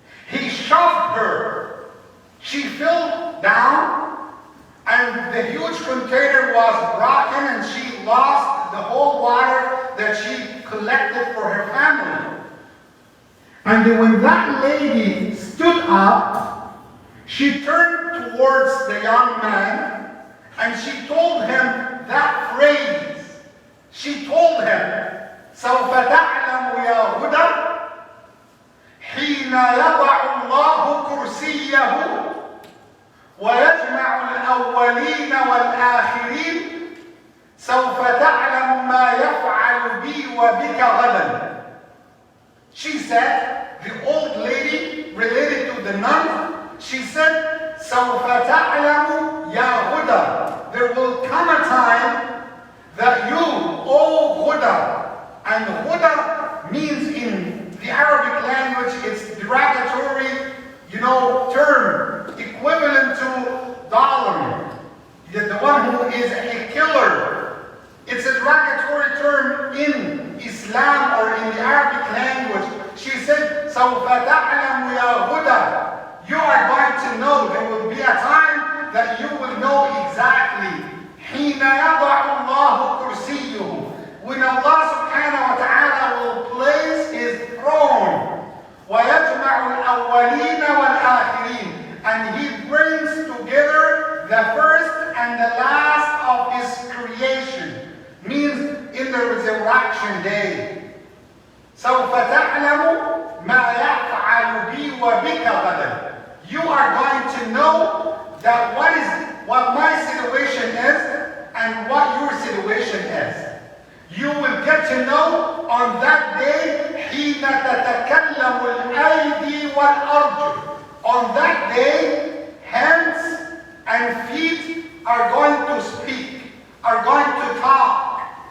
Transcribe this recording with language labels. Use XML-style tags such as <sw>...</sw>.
<en>He shoved her. She fell down, and the huge container was broken, and she lost the whole water that she collected for her family. And when that lady stood up, she turned towards the young man, and she told him that phrase. She told him,</en> <ar>سوف تعلم يا هدى حين يضع الله كرسيه ويجمع الأولين والآخرين سوف تعلم ما يفعل بي وبك غدا.</ar> <en>She said, the old lady related to the nun, she said,</en> <ar>سوف تعلم يا هدى.</ar> <en>There will come a time that you, O Huda, and Huda means in the Arabic language, it's derogatory, term, equivalent to dollar. The one who is a killer. It's a derogatory term in Islam or in the Arabic language. She said,</en> <ar>سوف تعلم يا هدى.</ar> <en>You are going to know, there will be a time that you will know exactly.</en> <ar>حين يضع الله كرسيه.</ar> <en>When Allah subhanahu wa ta'ala will place His throne.</en> <ar>ويجمع الأولين والآخرين.</ar> <en>And He brings together the first and the last of His creation. Means in the resurrection day.</en> <ar>سوف تعلم ما يفعل بي وبك غدا.</ar> <en>You are going to know that what my situation is and what your situation is. You will get to know on that day</en> <ar>حين تتكلم الأيدي والأرجل.</ar> <en>On that day, hands and feet are going to speak, are going to talk.</en>